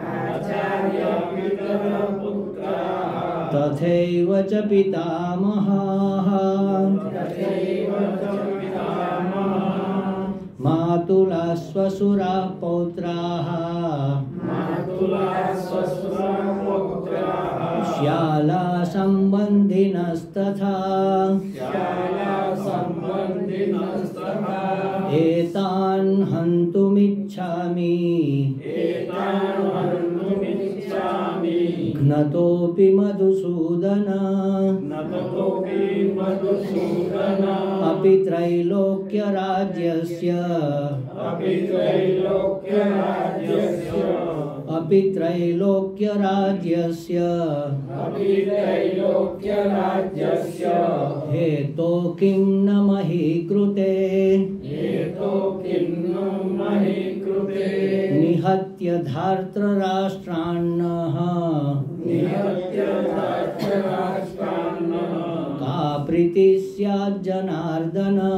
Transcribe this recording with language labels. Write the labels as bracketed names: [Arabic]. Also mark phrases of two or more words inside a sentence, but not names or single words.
[Sanskrit] તથૈવ ચ પિતામહાઃ માતુલા સ્વસુરા પૌત્રાઃ શ્યાલા સંબંધિનસ્તથા એતાન હંતુમિચ્છામિ જ્ઞતોપી મધુસૂદન અપિ त्रैलोक्य राज्यस्य हेतो किं न मही कृते निहन्ति નિહત્ય ધાર્તરાષ્ટ્રાન્નઃ કા પ્રીતિ સ્યાદ જનાર્દન